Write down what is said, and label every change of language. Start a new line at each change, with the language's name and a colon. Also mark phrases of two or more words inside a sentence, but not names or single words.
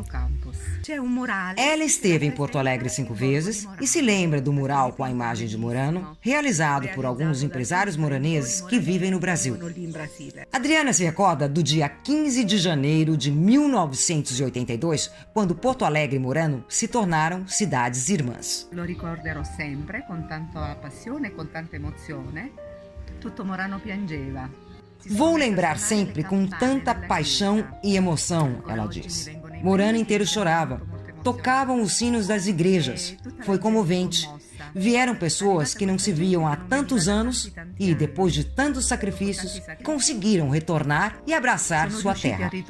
Portuguese: Ela esteve em Porto Alegre 5 vezes e se lembra do mural com a imagem de Murano, realizado por alguns empresários moraneses que vivem no Brasil. Adriana se recorda do dia 15 de janeiro de 1982, quando Porto Alegre e Murano se tornaram cidades irmãs.
Italian: Lo ricorderò sempre con tanta passione e con tanta emozione. Tutto Murano piangeva.
Portuguese: Vou lembrar sempre com tanta paixão e emoção, ela disse. Murano inteiro chorava. Tocavam os sinos das igrejas. Foi comovente. Vieram pessoas que não se viam há tantos anos e, depois de tantos sacrifícios, conseguiram retornar e abraçar sua terra.